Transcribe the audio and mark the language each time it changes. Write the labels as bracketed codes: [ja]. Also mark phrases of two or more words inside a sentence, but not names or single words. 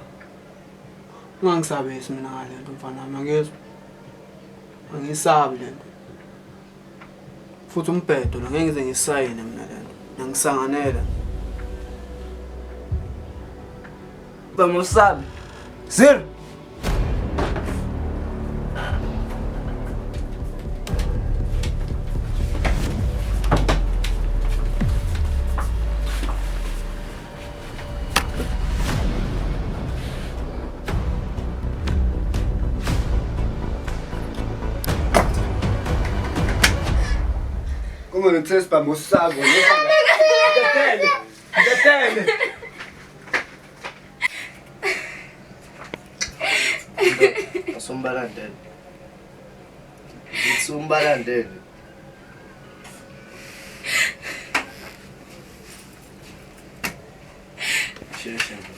[zu] Ungangisabisi mina ngale nto mfana wami angizwa. Angisabi lento. Futhi umbhedo ngeke ngize ngisayine mina lento. Ngisanganela. Bamusabi. Sir. [pt] Como não tens para mostrar, né? [zu] Asumbalandele. Asumbalandele. Sheshe.